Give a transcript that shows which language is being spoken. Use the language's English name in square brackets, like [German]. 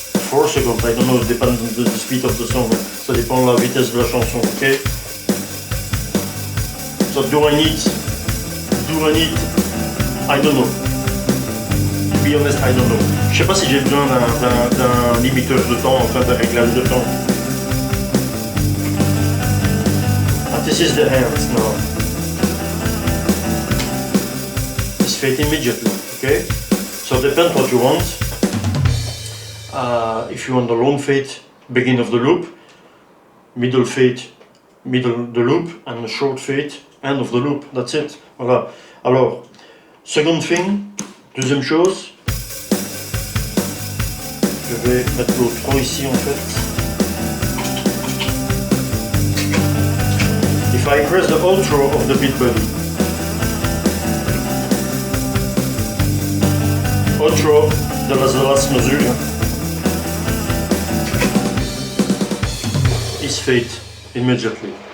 [English] 4 seconds, I don't know, it depends on the speed of the song. [French] Ça dépend de la vitesse de la chanson, ok? [English] So do I need, I don't know. To be honest, I don't know. [French] Je sais pas si j'ai besoin d'un limiteur de temps, enfin d'un réglage de temps. [English] And this is the hands now. It's fade immediately, okay? So depends what you want. If you want the long fade, beginning of the loop, middle fade, middle the loop, and a short fade, end of the loop, that's it. [French] Voilà. Alors, [English] second thing, [French] deuxième chose, je vais mettre l'outro ici en fait. [English] If I press the outro of the beat buddy, outro de la last mesure, is fade immediately.